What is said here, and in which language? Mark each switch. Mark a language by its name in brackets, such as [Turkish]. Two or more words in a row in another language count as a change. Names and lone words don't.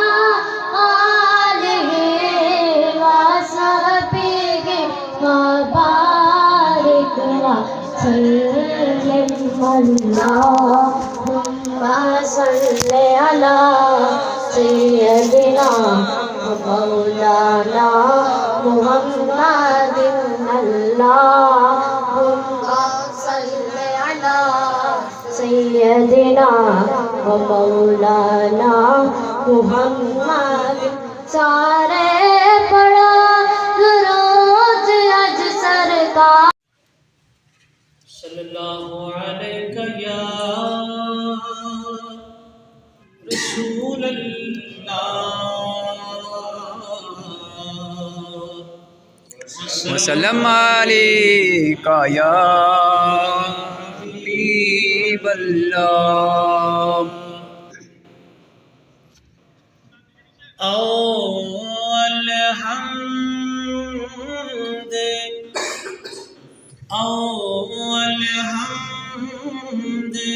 [Arabic] آله وصحبه وبارك وسلم اللهم صل على سيدنا ومولانا محمد اللهم صل على سيدنا ومولانا محمد [Punjabi] ਸਾਰੇ ਪੜ੍ਹੋ ਦਰੂਦ ਅੱਜ ਸਰਕਾਰ [Arabic] صلى الله عليك يا رسول الله وسلم عليك يا حبيب الله. अलहम्द